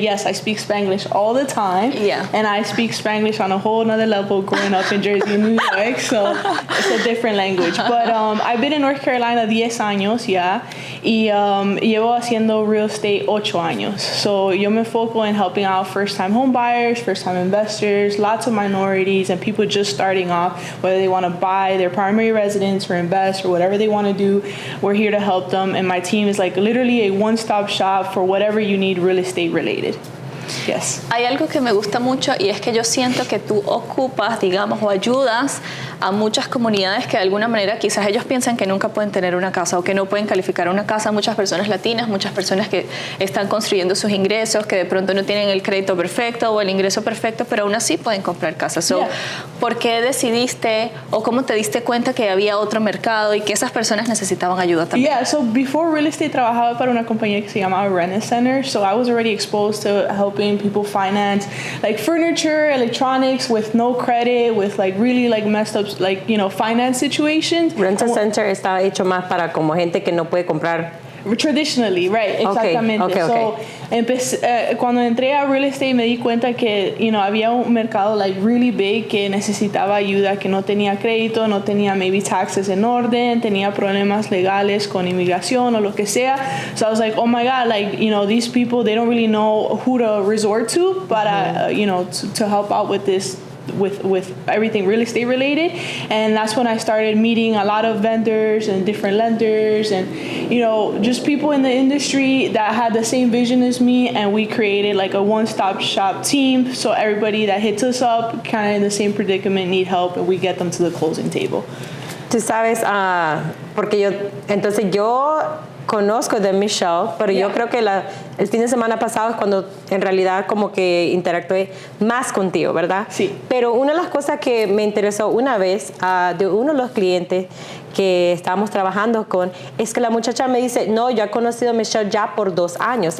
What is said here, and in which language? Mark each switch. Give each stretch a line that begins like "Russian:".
English: Yes, I speak Spanglish all the time. Yeah. And I speak Spanglish on a whole nother level growing up in Jersey and New York. So it's a different language. But I've been in North Carolina
Spanish: 10 años ya. Y llevo haciendo real estate 8 años.
English: So
Spanish: yo me enfoco en
English: helping out first-time home buyers, first-time investors, lots of minorities, and people just starting off, whether they want to buy their primary residence or invest or whatever they want to do. We're here to help them. And my team is like literally a one-stop shop for whatever you need real estate related. Yes.
Spanish: Hay algo que me gusta mucho y es que yo siento que tú ocupas, digamos, o ayudas a muchas comunidades que de alguna manera quizás ellos piensan que nunca pueden tener una casa o que no pueden calificar una casa. Muchas personas latinas, muchas personas que están construyendo sus ingresos, que de pronto no tienen el crédito perfecto o el ingreso perfecto, pero aún así pueden comprar casas. So, ¿por qué decidiste o cómo te diste cuenta que había otro mercado y que esas personas necesitaban ayuda también?
English: Yeah, so before real estate
Spanish: trabajaba para una compañía que se llamaba
English: Rent Center, so I was already exposed to helping people finance like furniture, electronics with no credit, with like really like messed up like, you know, finance situations.
Spanish: Rent Center está hecho más para como gente que no puede comprar.
English: Traditionally, right,
Spanish: exactamente.
English: Okay.
Spanish: So, cuando entré a real estate me di cuenta que, you know, había un mercado
English: like really big
Spanish: que necesitaba ayuda, que no tenía crédito, no tenía maybe taxes en orden, tenía problemas legales con inmigración o lo que sea.
English: So I was like, oh my God, like, you know, these people, they don't really know who to resort to, but, you know, to help out with this, with everything real estate related. And that's when I started meeting a lot of vendors and different lenders and, you know, just people in the industry that had the same vision as me, and we created like a one-stop shop team, so everybody that hits us up kind of in the same predicament need help, and we get them to the closing table.
Spanish: Tú sabes, porque yo conozco de Michelle, pero yo creo que el fin de semana pasado es cuando en realidad como que interactué más contigo, ¿verdad? Sí. Pero una de las cosas que me interesó una vez de uno de los clientes que estábamos trabajando con, es que la muchacha me dice, no, yo he conocido a Michelle ya por 2 años.